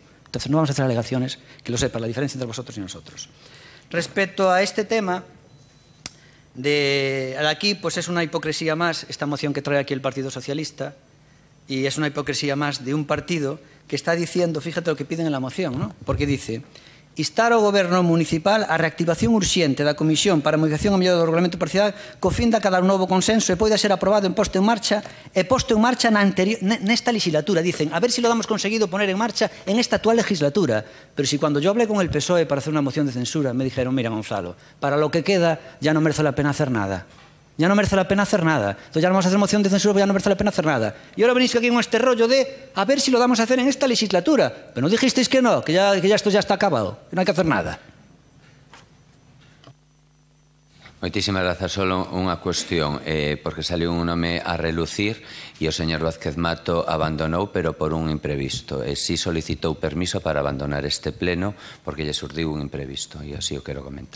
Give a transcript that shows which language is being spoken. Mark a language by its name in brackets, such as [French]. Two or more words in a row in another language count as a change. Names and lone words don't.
[Spanish] Entonces no vamos a hacer alegaciones, que lo sepa, la diferencia entre vosotros y nosotros. Respecto a este tema, aquí pues es una hipocresía más, esta moción que trae aquí el Partido Socialista, y es una hipocresía más de un partido que está diciendo, fíjate lo que piden en la moción, ¿no? Porque dice: [Galician] instar ao Goberno Municipal a reactivación urxente da Comisión para a modificación e mellora do Regulamento Parcial co fin de acadar un novo consenso e poida ser aprobado e posto en marcha nesta legislatura. [Spanish] Dicen, a ver si lo hemos conseguido poner en marcha en esta actual legislatura. Pero si cuando yo hablé con el PSOE para hacer una moción de censura me dijeron: mira, Gonzalo, para lo que queda ya no merece la pena hacer nada. Ya no merece la pena hacer nada. Entonces ya no vamos a hacer moción de censura, ya no merece la pena hacer nada. Y ahora venís aquí con este rollo de a ver si lo vamos a hacer en esta legislatura. Pero no dijisteis que no, que ya esto ya está acabado, que no hay que hacer nada. [Galician] Moitísimas grazas. Solo unha cuestión, porque saliu un nome a relucir e o señor Vázquez Mato abandonou, pero por un imprevisto. E si solicitou permiso para abandonar este pleno porque lle surdiu un imprevisto, e así o quero comentar.